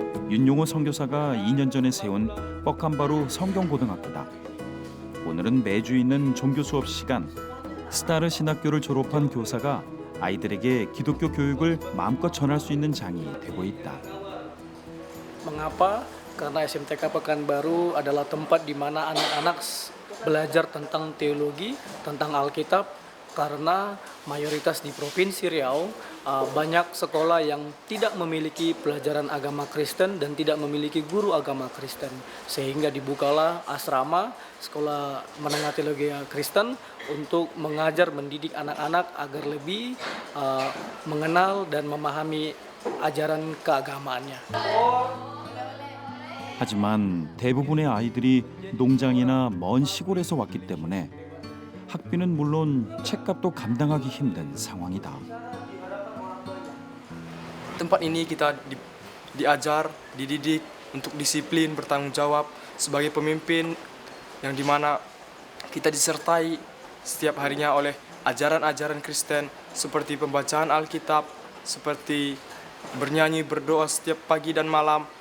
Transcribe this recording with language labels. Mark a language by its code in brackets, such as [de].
[ko] 윤용호 선교사가 2년 전에 세운 뻑한바루 성경고등학교다. 오늘은 매주 있는 종교 수업 시간 스타르 신학교를 졸업한 교사가 아이들에게 기독교 교육을 마음껏 전할 수 있는 장이 되고 있다. [id] Mengapa? Karena SMTK Pekanbaru adalah tempat di mana anak-anak belajar tentang teologi, tentang Alkitab, karena mayoritas di Provinsi Riau banyak sekolah yang tidak memiliki pelajaran agama Kristen dan tidak memiliki guru agama Kristen. Sehingga dibukalah asrama, sekolah menengah teologi Kristen untuk mengajar, mendidik anak-anak agar lebih mengenal dan memahami ajaran keagamaannya. [ko] 하지만 대부분의 아이들이 농장이나 먼 시골에서 왔기 때문에 학비는 물론 책값도 감당하기 힘든 상황이다. [id] Tempat ini kita diajar, dididik untuk disiplin, bertanggung jawab sebagai pemimpin yang dimana kita disertai setiap harinya oleh ajaran-ajaran Kristen seperti pembacaan Alkitab, seperti bernyanyi, berdoa setiap pagi dan malam.